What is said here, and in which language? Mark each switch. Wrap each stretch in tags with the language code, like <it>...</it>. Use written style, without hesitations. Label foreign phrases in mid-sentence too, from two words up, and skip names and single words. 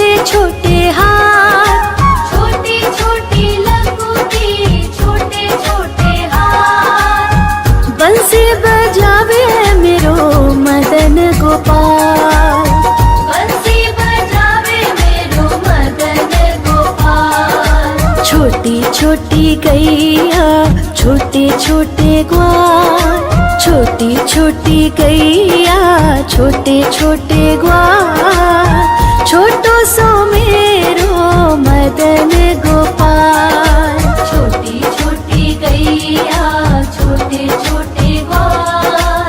<hi>छोटे हाथ, छोटी छोटी लघुटी छोटे छोटे हाथ।</hi> <bra>बंसी बजावे मेरो मदन गोपाल, बंसी बजावे मेरो मदन गोपाल।</bra> <hi>छोटी छोटी गैया छोटे छोटे ग्वाल, छोटी छोटी गैया छोटे छोटे ग्वाल।</hi> <bra>छोटो सो मेरो मदन गोपाल,</bra> <hi>छोटी छोटी गैया छोटे छोटे ग्वाल।</hi>